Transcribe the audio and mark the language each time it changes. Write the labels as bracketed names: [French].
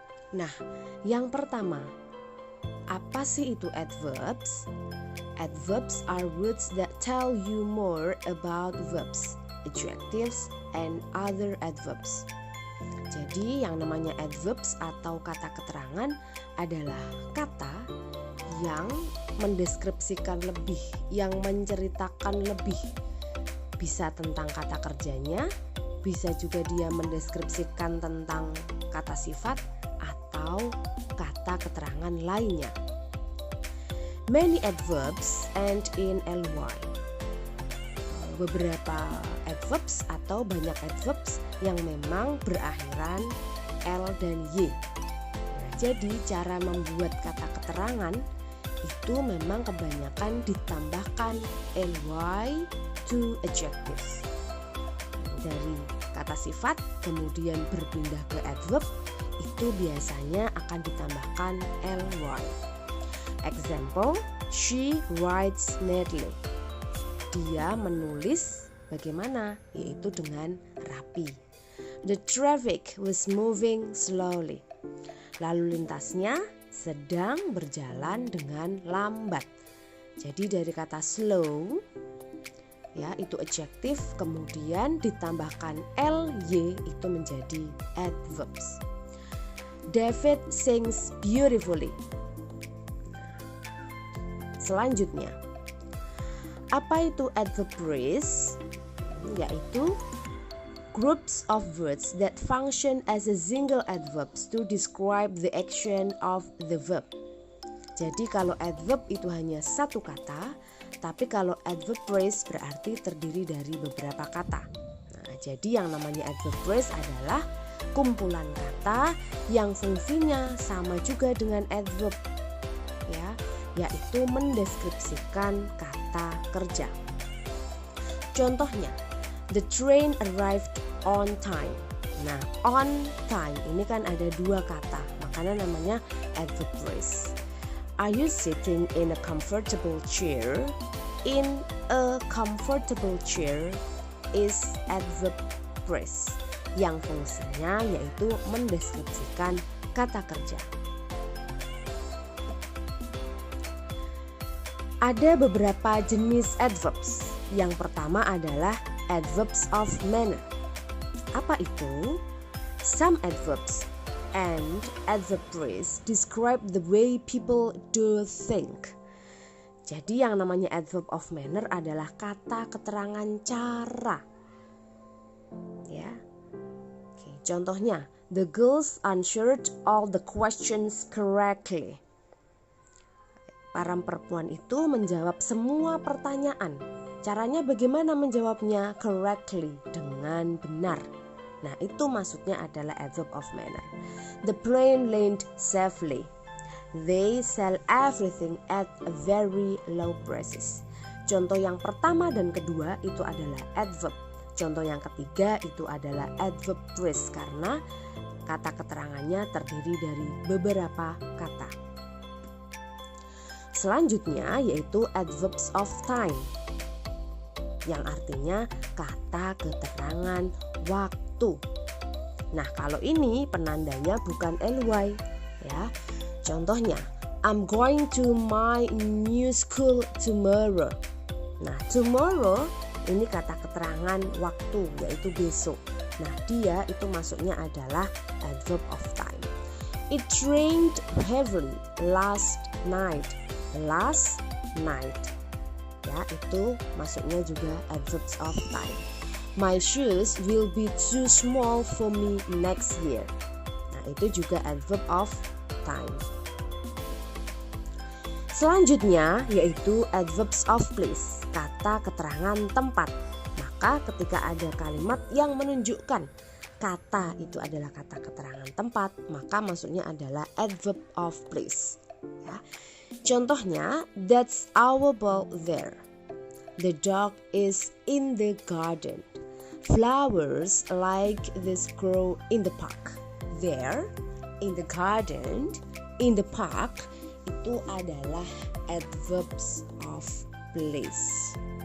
[Indonesian] Nah, yang pertama, apa sih itu adverbs? [English] Adverbs are words that tell you more about verbs, adjectives, and other adverbs. [Indonesian] Jadi yang namanya adverbs atau kata keterangan adalah kata yang mendeskripsikan lebih, yang menceritakan lebih. Bisa tentang kata kerjanya, bisa juga dia mendeskripsikan tentang kata sifat atau kata keterangan lainnya. [English] Many adverbs end in ly. [Indonesian] Beberapa adverbs atau banyak adverbs yang memang berakhiran L dan Y. Nah, jadi cara membuat kata keterangan itu memang kebanyakan ditambahkan [English] ly to adjectives. [Indonesian] Dari kata sifat kemudian berpindah ke adverb itu biasanya akan ditambahkan ly. [English] Example, she writes neatly. [Indonesian] Dia menulis bagaimana? Yaitu dengan rapi. [English] The traffic was moving slowly. [Indonesian] Lalu lintasnya sedang berjalan dengan lambat. Jadi dari kata slow, ya itu adjektif, kemudian ditambahkan ly itu menjadi adverbs. [English] David sings beautifully. [Indonesian] Selanjutnya, apa itu adverb phrase? [English] Yaitu groups of words that function as a single adverbs to describe the action of the verb. [Indonesian] Jadi kalau adverb itu hanya satu kata, tapi kalau adverb phrase berarti terdiri dari beberapa kata. Nah, jadi yang namanya adverb phrase adalah kumpulan kata yang fungsinya sama juga dengan adverb, ya, yaitu mendeskripsikan kata kerja. [English] Contohnya, the train arrived on time. [Indonesian] Nah, on time ini kan ada dua kata, makanya namanya adverb phrase. [English] Are you sitting in a comfortable chair? In a comfortable chair is adverb phrase [Indonesian] yang fungsinya yaitu mendeskripsikan kata kerja. Ada beberapa jenis adverbs. Yang pertama adalah adverbs of manner. Apa itu? [English] Some adverbs and adverb phrase describe the way people do think. [Indonesian] Jadi yang namanya adverb of manner adalah kata keterangan cara. [English] Ya. Oke, contohnya, the girls answered all the questions correctly. [Indonesian] Para perempuan itu menjawab semua pertanyaan. Caranya bagaimana menjawabnya? Correctly, dengan benar. Nah, itu maksudnya adalah adverb of manner. [English] The plane landed safely. They sell everything at a very low prices. [Indonesian] Contoh yang pertama dan kedua itu adalah adverb. Contoh yang ketiga itu adalah adverb phrase karena kata keterangannya terdiri dari beberapa kata. Selanjutnya yaitu adverbs of time, yang artinya kata keterangan waktu. Nah, kalau ini penandanya bukan ly, ya. [English] Contohnya, I'm going to my new school tomorrow. [Indonesian] Nah, tomorrow ini kata keterangan waktu, yaitu besok. Nah, dia itu maksudnya adalah adverb of time. [English] It rained heavily last night. [Indonesian] Last night, ya, itu maksudnya juga adverbs of time. [English] My shoes will be too small for me next year. [Indonesian] Nah, itu juga adverb of time. Selanjutnya yaitu adverbs of place, kata keterangan tempat. Maka ketika ada kalimat yang menunjukkan kata itu adalah kata keterangan tempat, maka maksudnya adalah adverb of place, ya. [English] Contohnya, that's our ball there. The dog is in the garden. Flowers like this grow in the park. there, in the garden, in the park, [Indonesian] itu adalah [English] adverbs of place.